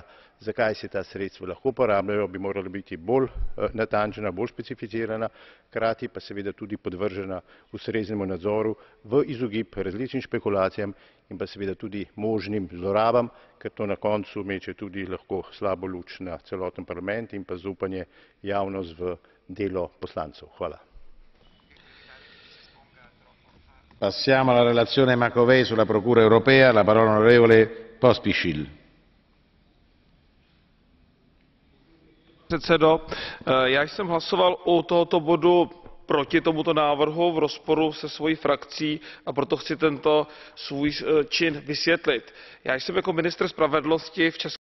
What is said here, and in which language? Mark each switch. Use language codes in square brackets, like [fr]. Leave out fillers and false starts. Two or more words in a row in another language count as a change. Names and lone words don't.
[sl] zakaj se ta sredstva lahko porabljajo, bi morala biti bolj natančna, bolj specificirana, hkrati pa seveda tudi podvržena ustreznemu nadzoru v izogib različnim špekulacijam in pa seveda tudi možnim zlorabam, ker to na koncu meče tudi lahko slabo luč na celoten parlament in pa zaupanje javnost v delo poslancev. Hvala. [it] Passiamo alla relazione Macovei sulla Procura europea. La parola onorevole Pospíšil. [cs] Předsedo, já jsem hlasoval u tohoto bodu proti tomuto návrhu v rozporu se svojí frakcí a proto chci tento svůj čin vysvětlit. Já jsem jako ministr spravedlnosti v České